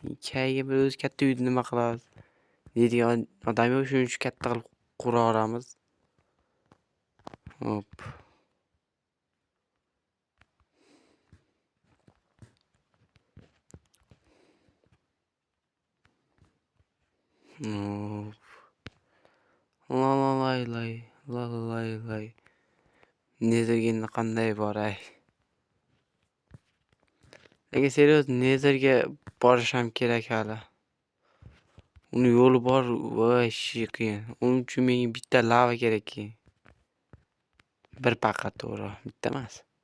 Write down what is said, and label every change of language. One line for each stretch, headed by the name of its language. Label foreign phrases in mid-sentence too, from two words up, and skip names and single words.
Uzbek: Kayaga bir o'zi katta uyni nima qilamiz deydigan odam yo'q, shuning uchun katta qilib quraveramiz. Hop. Hop. La la lay lay. La la lay lay. Nezerga qanday boray? Lekin seriyoz Nezerga borish ham kerak hali. Uni yo'li bor, voy qiyin. Uning uchun menga bitta lava kerak keyin. Bir paqa to'g'ri, bitta emas.